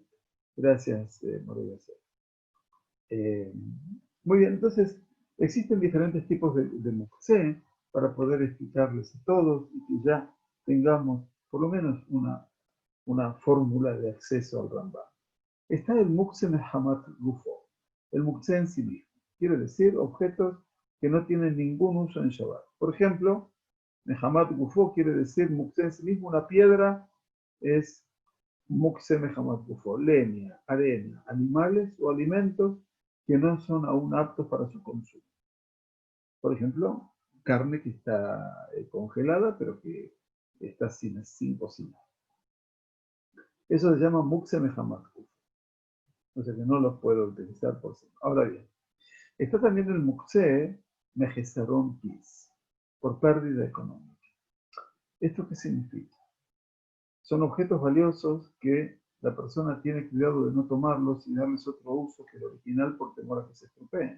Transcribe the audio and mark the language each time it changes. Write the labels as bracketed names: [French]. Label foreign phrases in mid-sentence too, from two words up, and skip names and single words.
[Spanish] Gracias, Moreira. Muy bien, entonces existen diferentes tipos de muktzeh para poder explicarles a todos y que ya tengamos por lo menos una fórmula de acceso al Rambam. Está el [Hebrew] מוקצה מחמת גופו, [Spanish] el muktzeh en sí mismo. Quiere decir objetos que no tienen ningún uso en Shabbat. Por ejemplo, [Hebrew] מחמת גופו [Spanish] quiere decir muktzeh en sí mismo, una piedra es [Hebrew] מוקצה מחמת גופו, [Spanish] leña, arena, animales o alimentos que no son aún aptos para su consumo. Por ejemplo, carne que está congelada, pero que está sin cocinar. Eso se llama [Hebrew] מוקצה מחמת גופו. [Spanish] O sea que no los puedo utilizar por sí. Ahora bien, está también el [Hebrew] מוקצה מחסרון כיס, [Spanish] por pérdida económica. ¿Esto qué significa? Son objetos valiosos que la persona tiene cuidado de no tomarlos y darles otro uso que el original por temor a que se estropeen.